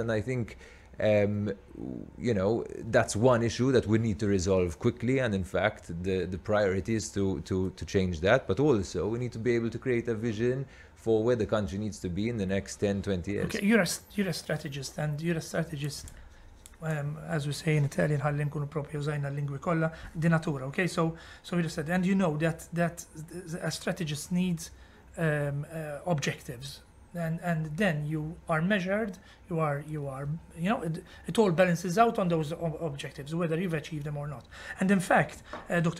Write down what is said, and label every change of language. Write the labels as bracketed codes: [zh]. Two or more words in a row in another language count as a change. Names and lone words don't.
[en] And I think that's one issue that we need to resolve quickly, and in fact the priority is to change that. But also we need to be able to create a vision for where the country needs to be in the next 10-20 years. Okay, you're a strategist, and you're a strategist, as we say in Italian, [mt] ħalli nkunu propju użajna l-lingwi kollha di natura. [en] Okay, so you're a strategist, and you know that a strategist needs objectives. And then you are measured, you are it all balances out on those objectives, whether you've achieved them or not. And in fact, Dr.